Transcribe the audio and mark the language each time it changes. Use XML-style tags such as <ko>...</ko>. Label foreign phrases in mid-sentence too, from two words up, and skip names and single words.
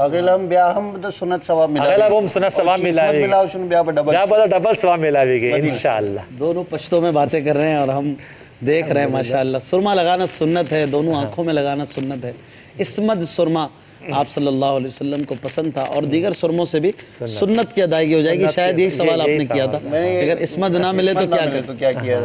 <ps>هغې له هم بیا هم د سنت ثواب هغې له هم سنت ثواب میلاویږي بیا به ډبل ثواب میلاویږي انشاءاللہ.</ps> <ur>دونوں پشتوں میں باتیں کر رہے ہیں اور ہم دیکھ رہے ہیں ماشاءاللہ. سرما لگانا سنت ہے, دونوں آنکھوں میں لگانا سنت ہے. اسمد سرما آپ صلی اللہ علیہ وسلم کو پسند تھا اور دیگر سرموں سے بھی سنت کی ادائیگی ہو جائے گی. شاید یہی سوال آپ نے کیا تھا, اگر اسمد نہ ملے تو کیا کریں.</ur>